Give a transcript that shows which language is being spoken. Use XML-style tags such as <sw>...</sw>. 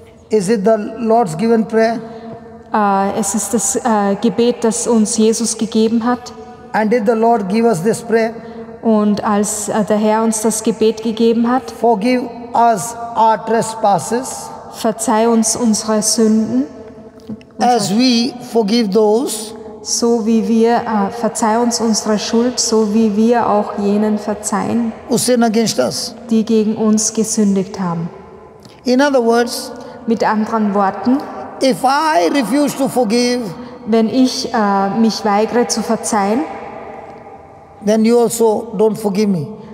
<en>Is it the Lord's given prayer?</en> <de>Es ist das Gebet, das uns Jesus gegeben hat.</de> <en>And did the Lord give us this prayer?</en> <de>Und als der Herr uns das Gebet gegeben hat,</de> <en>forgive us our trespasses,</en> <de>verzeih uns unsere Sünden,</de> <en>as we forgive those</en> <de>so wie wir, verzeih uns unsere Schuld, so wie wir auch jenen verzeihen,</de> <en>who sin against us.</en> <de>die gegen uns gesündigt haben.</de> <en>In other words,</en> <de>Mit anderen Worten,</de> <en>if I refuse to forgive,</en> <de>wenn ich mich weigere zu verzeihen,</de> <en>then you also don't forgive me.</en>